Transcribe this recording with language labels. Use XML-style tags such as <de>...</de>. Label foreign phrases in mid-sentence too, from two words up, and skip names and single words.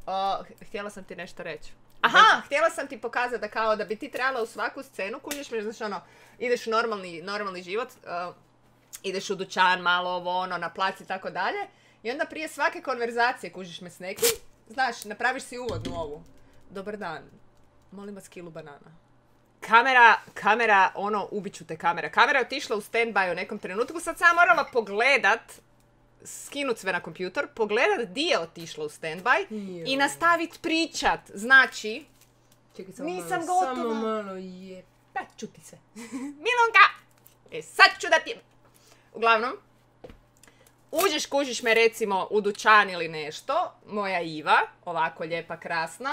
<hr>Htjela sam ti nešto reći. Aha, htjela sam ti pokazati da kao da bi ti trebala u svaku scenu, kužiš me, znaš ono, ideš u normalni život, ideš u dućan, malo ovo, ono, na plac i tako dalje, i onda prije svake konverzacije kužiš me s nekim, znaš, napraviš si uvodnu ovu. Dobar dan, molim vas kilu banana. Kamera, ono, ubit ću te kamera. Kamera je otišla u stand-by u nekom trenutku, sad sam morala pogledat, skinut sve na kompjutor, pogledat di je otišla u stand-by i nastavit pričat. Znači, Čekaj, nisam gotova. Samo malo pa čuti se. Milonka! Sad ću da ti... Uglavnom, kužiš me recimo u dućan ili nešto, moja Iva, ovako lijepa, krasna.</hr>